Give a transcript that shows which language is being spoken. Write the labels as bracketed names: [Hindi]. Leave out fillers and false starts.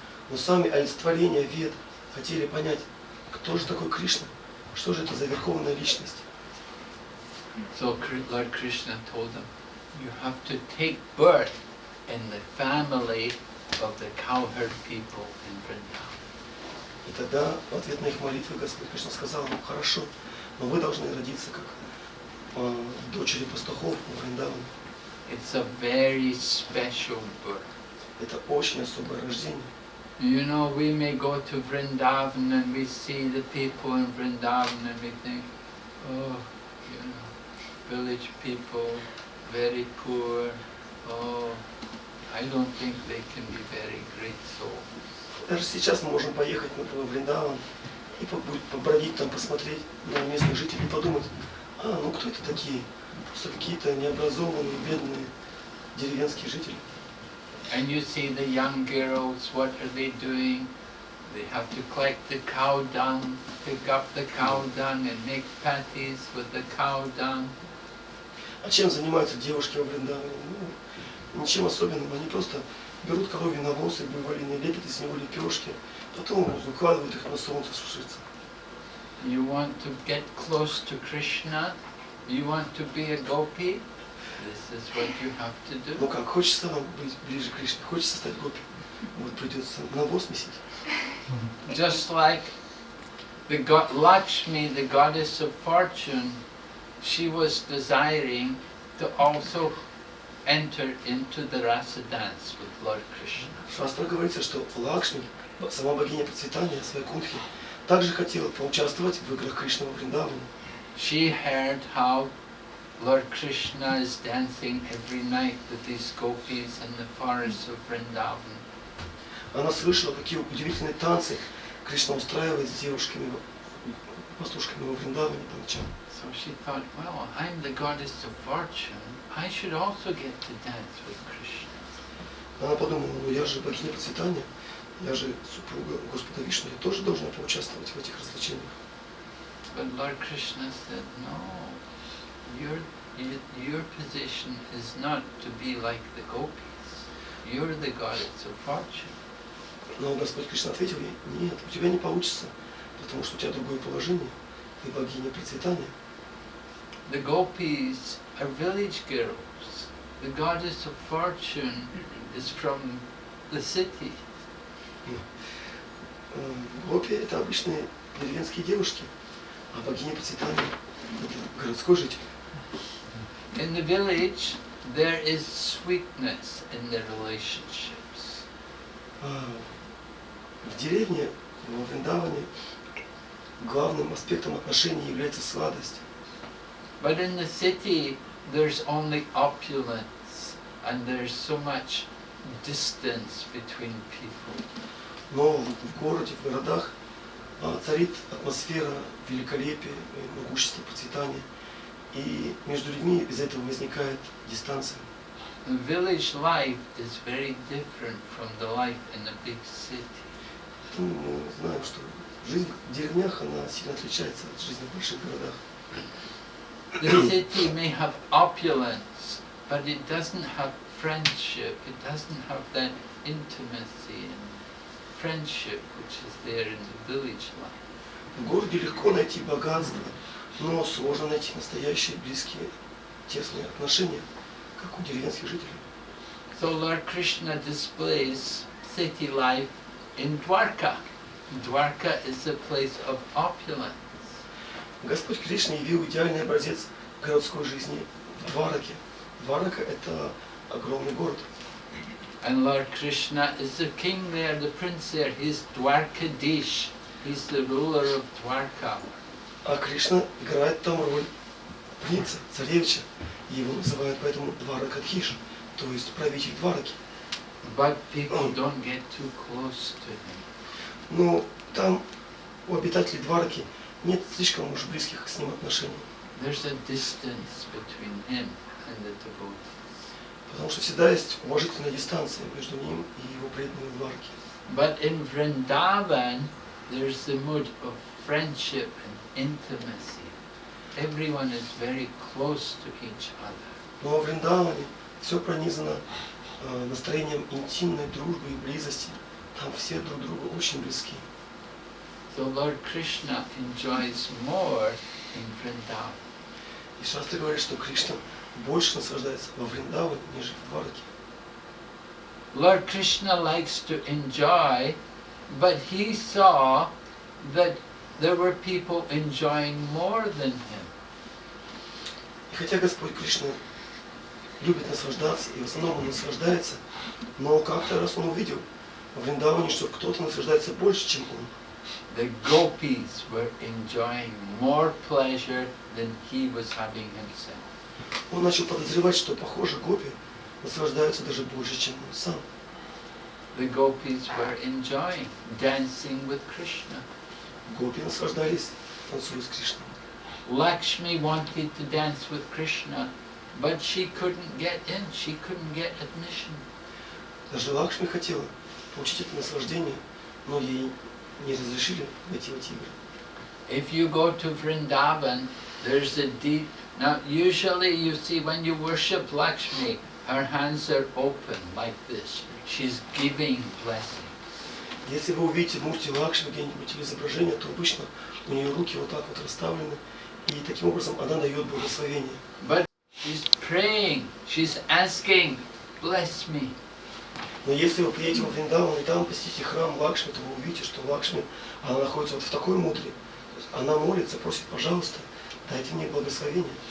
[Russian] Но сами олицетворения вед хотели понять, кто же такой Кришна, что же это за верховная личность. [English] So Lord Krishna told them, you have to take birth in the family of the cowherd people in Vrindavan. [Russian] И тогда в ответ на их молитвы Господь Кришна сказал: ну хорошо, но вы должны родиться как дочери пастухов в Вриндаване. [English] It's a very special birth. [Russian] Это очень особое рождение. [English] You know, we may go to Vrindavan and we see the people in Vrindavan and we think, oh, you know, village people, very poor, oh, I don't think they can be very great souls. [Russian] Даже сейчас мы можем поехать, например, в Вриндаван и побродить там, посмотреть на местных жителей и подумать: ну кто это такие? Просто какие-то необразованные, бедные деревенские жители. [English] And you see the young girls, what are they doing? They have to collect the cow dung, pick up the cow dung and make patties with the cow dung. [Russian] А чем занимаются девушки во Вриндаване? Ну, ничем особенным. Они просто берут коровий навоз и буйволиные, лепят из него лепешки, потом выкладывают их на солнце сушиться. [English] You want to get close to Krishna? You want to be a gopi? This is what you have to do. [Russian] Ну как, хочется вам быть ближе к Кришне, хочется стать гопи, вот придется навоз месить. [English] Just like the god Lakshmi, the goddess of fortune, she was desiring to also enter into the rasa dance with Lord Krishna. [Russian] В шастрах говорится, что Лакшми, сама богиня процветания, своей кунхи, также хотела поучаствовать в играх Кришны во Вриндаване. [English] She heard how Lord Krishna is dancing every night with these gopis in the forests of Vrindavan. [Russian] Она слышала, какие удивительные танцы Кришна устраивает с девушками, пастушками во Вриндаване по ночам. [English] So she thought, well, I'm the goddess of fortune, I should also get to dance with Krishna. [Russian] Она подумала: ну я же богиня процветания, я же супруга Господа Вишну, я тоже должна поучаствовать в этих развлечениях. [English] But Lord Krishna said, no, your position is not to be like the gopis. You're the goddess of fortune. [Russian] Но Господь Кришна ответил ей: нет, у тебя не получится, потому что у тебя другое положение, ты богиня процветания. [English] The gopis are village girls. The goddess of fortune is from the city. [Russian] Гопи — это обычные деревенские девушки, а богиня процветания — это городской житель. [English] In the village, there is sweetness in the relationships. [Russian] В деревне, во Вриндаване, главным аспектом отношений является сладость. [English] But in the city, there's only opulence, and there's so much distance between people. [Russian] Но в городе, в городах царит атмосфера великолепия, могущества, процветания. И между людьми из этого возникает дистанция. [English] The village life is very different from the life in a big city. [Russian] Мы знаем, что жизнь в деревнях, она сильно отличается от жизни в больших городах. [English] The city may have opulence, but it doesn't have friendship, it doesn't have that intimacy and friendship which is there in the village life. [Russian] В городе легко найти богатство, но сложно найти настоящие, близкие, тесные отношения, как у деревенских жителей. [English] So Lord Krishna displays city life in Dwarka. Dwarka is a place of opulence. [Russian] Господь Кришна явил идеальный образец городской жизни в Двараке. Дварака — это огромный город. [English] And Lord Krishna is the king there, the prince there. He's Dwarkadish. He's the ruler of Dwarka. [Russian] А Кришна играет там роль принца, царевича. Его называют поэтому Дваракадхиш, то есть правитель Двараки. [English] But people don't get too close to him. [Russian] Но там у обитателей Двараки нет слишком уж близких с ним отношений. [English] There's a distance between him and the devotees. [Russian] Потому что всегда есть уважительная дистанция между ним и его преданными Двараки. [English] But in Vrindavan, there's the mood of friendship and intimacy. Everyone is very close to each other. [Russian] Но во Вриндаване все пронизано настроением интимной дружбы и близости. Там все друг другу очень близки. [English] So Lord Krishna enjoys more in Vrindavan. [Russian] И шастры говорят, что Кришна больше наслаждается во Вриндаване, нежели в Двараке. [English] Lord Krishna likes to enjoy But he saw that there were people enjoying more than him. [Russian] И хотя Господь Кришна любит наслаждаться, и в основном он наслаждается, но как-то раз он увидел в Вриндаване, что кто-то наслаждается больше, чем он. [English] The gopis were enjoying more pleasure than he was having himself. [Russian] Он начал подозревать, что, похоже, гопи наслаждаются даже больше, чем он сам. [English] The gopis were enjoying dancing with Krishna. [Russian] Гопи наслаждались, танцуя с Кришной. [English] Lakshmi wanted to dance with Krishna, but she couldn't get in, she couldn't get admission. [Russian] Даже Лакшми хотела получить это наслаждение, но ей не разрешили войти в эти игры. [English] If you go to Vrindavan, there's a deep... Now, usually you see when you worship Lakshmi, her hands are open like this. She's giving blessings. [Russian] Если вы увидите мурти Лакшми где-нибудь или изображение, то обычно у нее руки вот так вот расставлены, и таким образом она дает благословение. [English] But she's praying, she's asking, bless me. [Russian] Но если вы приедете во Вриндаван и там посетите храм Лакшми, то вы увидите, что Лакшми, она находится вот в такой мудре. Она молится, просит, пожалуйста, дайте мне благословение.